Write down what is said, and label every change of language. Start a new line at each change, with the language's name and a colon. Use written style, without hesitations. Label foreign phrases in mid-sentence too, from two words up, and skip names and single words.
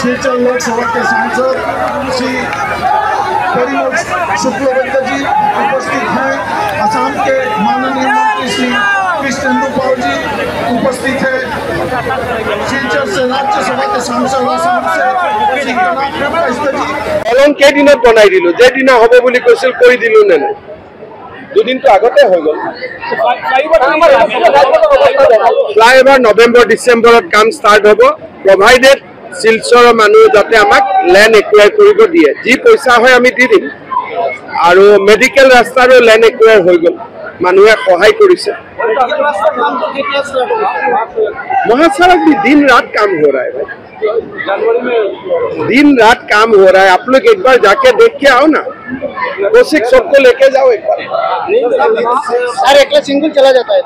Hindi: शिलचर लोकसभा के सांसद श्री परिमल शुक्लवैद्य जी उपस्थित हैं। असम के माननीय मंत्री श्री कृष्णेंदु पाल जी उपस्थित है। शिलचर से राज्यसभा के सांसद असम से
Assamese: কলম কেইদিনত বনাই দিলো, যেদিনা হ'ব বুলি কৈছিল কৰি দিলো নে নাই? দুদিনটো আগতে হৈ গ'ল। ফ্লাইওভাৰ নৱেম্বৰ ডিচেম্বৰত কাম ষ্টাৰ্ট হ'ব, প্ৰভাইডেড শিলচৰৰ মানুহ যাতে আমাক
English: land acquire
Assamese: কৰিব দিয়ে। যি পইচা হয় আমি দি দিম। আৰু মেডিকেল ৰাস্তাৰো
English: land acquire
Assamese: হৈ গ'ল, মানুহে সহায় কৰিছে।
Hindi: महासड़क भी दिन रात काम हो रहा है भाई, दिन रात काम हो रहा है। आप लोग एक बार जाके देख के आओ ना, कोशिश सबको लेके जाओ एक बार। सर अकेला सिंगल चला जाता है,